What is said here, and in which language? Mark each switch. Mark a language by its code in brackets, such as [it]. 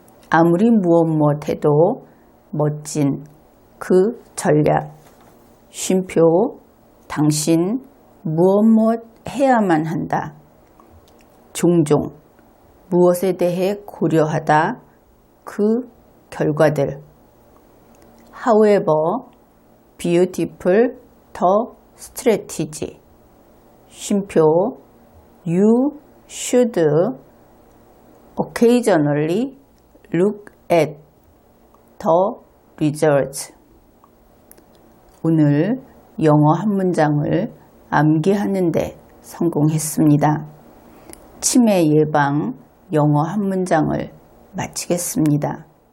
[ko] 아무리 무엇 해도 멋진 그 전략. 쉼표, 당신 무엇 해야만 한다. 종종 무엇에 대해 고려하다. 그 결과들. [en] However, beautiful the strategy. 쉼표, you should occasionally look at the results. [ko] 오늘 영어 한 문장을 암기하는데 성공했습니다. 치매 예방 영어 한 문장을 마치겠습니다.